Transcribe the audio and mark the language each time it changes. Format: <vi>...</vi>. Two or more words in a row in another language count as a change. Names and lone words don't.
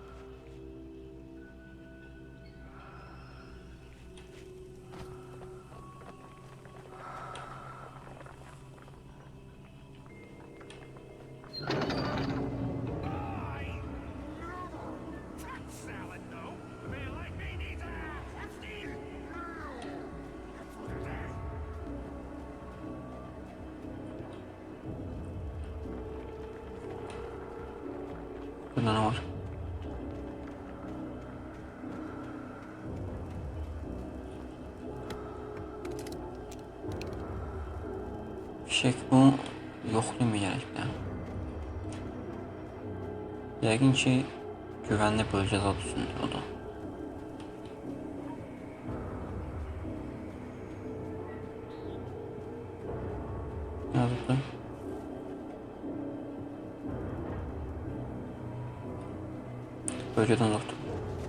<az>Burada ne var? Fişek bunu yoxlayım gerek bir daha. Yəqin ki, güvənli bölgə zad üstündür o da. Yazıqdır. Bölgədən uzaqdır.</az>